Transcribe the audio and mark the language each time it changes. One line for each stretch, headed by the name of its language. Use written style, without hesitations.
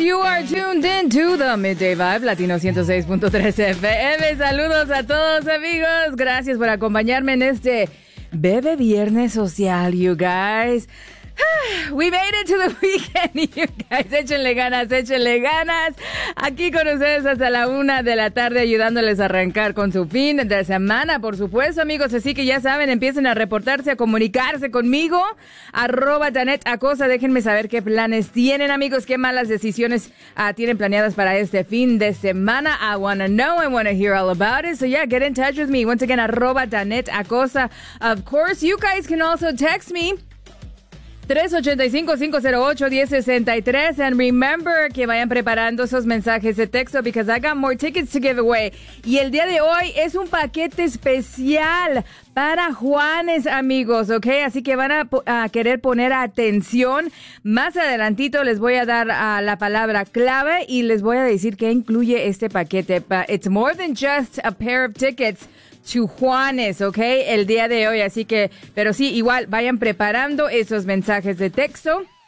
English: You are tuned in to the Midday Vibe, Latino 106.3 FM.
Spanish: Saludos a todos, amigos. Gracias por acompañarme en este Bebe Viernes Social,
English: you guys. We made it to the weekend, you guys.
Spanish: Échenle ganas, échenle ganas. Aquí con ustedes hasta la una de la tarde, ayudándoles a arrancar con su fin de semana, por supuesto, amigos. Así que ya saben, empiecen a reportarse, a comunicarse conmigo. Arroba Danette Acosta. Déjenme saber qué planes tienen, amigos. Qué malas decisiones tienen planeadas para este fin de semana.
English: I wanna know, I wanna hear all about it. So yeah, get in touch with me. Once again, arroba Danette Acosta. Of course, you guys can also text me. 385-508-1063. And remember
Spanish: que vayan preparando esos mensajes de texto
English: because I got more tickets to give away.
Spanish: Y el día de hoy es un paquete especial para Juanes, amigos, ¿ok? Así que van a querer poner atención. Más adelantito les voy a dar la palabra clave y les voy a decir qué incluye este paquete.
English: But it's more than just a pair of tickets to Juanes, ¿ok?
Spanish: El día de hoy, así que, pero sí, igual, vayan preparando esos mensajes de texto.